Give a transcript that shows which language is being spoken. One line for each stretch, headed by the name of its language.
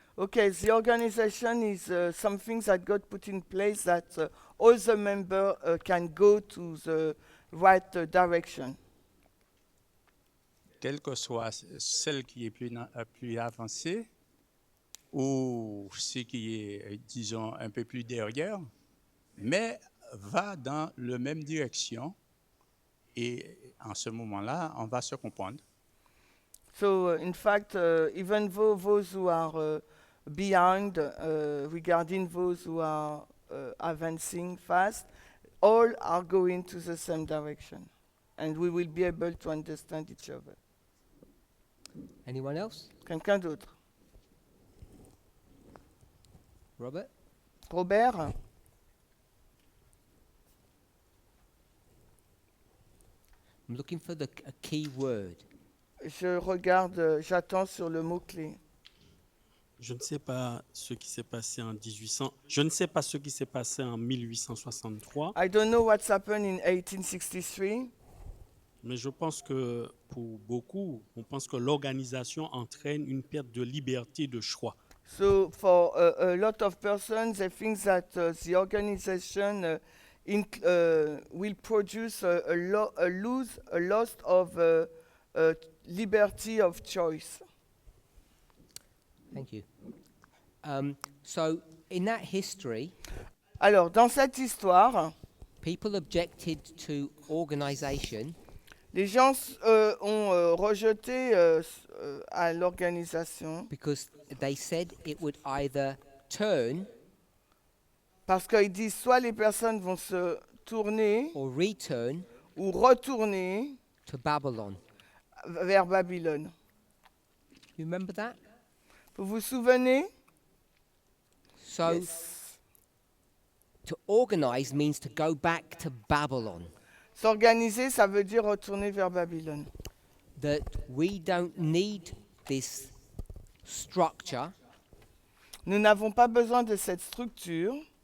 English: Okay, the organization is something that God put in place that all the members can go to the right direction.
French: Quelle que soit celle qui est plus avancée ou ce qui est, disons, un peu plus derrière, mais va dans la même direction et en ce moment-là, on va se comprendre.
English: So, in fact, even though those who are behind, regarding those who are advancing fast, all are going to the same direction. And we will be able to understand each other. Anyone else?
French: Quelqu'un d'autre?
English: Robert? Robert? I'm looking for a key word.
French: Je regarde, j'attends sur le mot-clé. Je ne sais pas ce qui s'est passé en 1800. Je ne sais pas ce qui s'est passé en 1863,
English: I don't know what's happened in 1863.
French: mais je pense que pour beaucoup, on pense que l'organisation entraîne une perte de liberté de choix.
English: So for a lot of persons, they think that the organization will produce a loss of liberty of choice. Thank you. So, in that history,
French: Alors, dans cette histoire,
English: people objected to organization
French: les gens ont rejeté à l'organisation
English: because they said it would either turn
French: parce qu'ils disent soit les personnes vont se tourner
English: or return
French: ou retourner
English: to Babylon.
French: vers Babylone.
English: You remember that?
French: Vous vous souvenez?
English: So, Yes. to organize means to go back to Babylon.
French: S'organiser, ça veut dire retourner vers Babylone.
English: That we don't need this structure,
French: Nous n'avons pas besoin de cette structure.